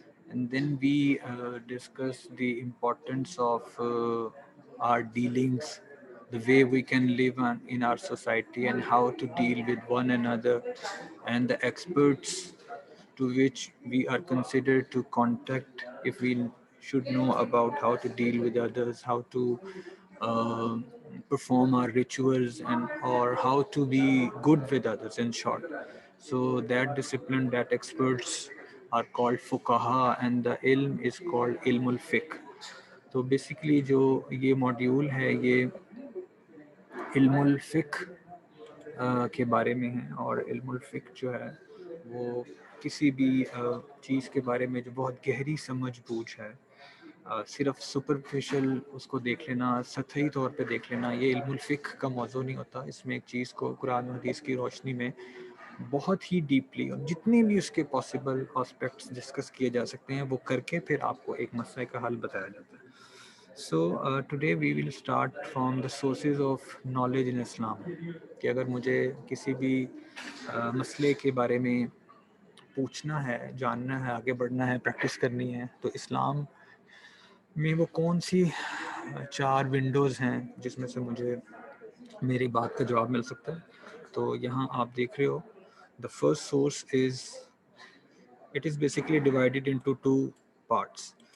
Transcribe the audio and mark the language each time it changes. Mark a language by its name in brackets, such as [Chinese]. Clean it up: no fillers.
[English] And then we discussed the importance of our dealings, the way we can live in our society, and how to deal with one another, and the experts to which we are considered to contact if we should know about how to deal with others, how to uh, perform our rituals, and or how to be good with others, in short. So that discipline, that experts are called fuqaha, and the ilm is called ilmul fiqh. [Hindi] तो basically जो ये module है ये इल्मुल फ़िक़्ह के बारे में है, और इल्मुल फ़िक़्ह जो है वो किसी भी चीज़ के बारे में जो बहुत गहरी समझ बूझ है, सिर्फ सुपरफिशियल उसको देख लेना, सतही तौर पे देख लेना, ये इल्मुल फ़िक़्ह का मौजू नहीं होता. इसमें एक चीज़ को कुरान और हदीस की रोशनी में बहुत ही डीपली और जितने भी उसके पॉसिबल एस्पेक्ट्स डिस्कस किए जा सकते हैं वो करके फिर आपको एक मसले का हल बताया जाता है. [English] So today we will start from the sources of knowledge in Islam. [Hindi] कि अगर मुझे किसी भी मसले के बारे में पूछना है, जानना है, आगे बढ़ना है, प्रैक्टिस करनी है, तो इस्लाम में वो कौन सी 4 विंडोज़ हैं जिसमें से मुझे मेरी बात का जवाब मिल सकता है. तो यहाँ आप देख रहे हो, [English] the first source is, it is basically divided into 2 parts.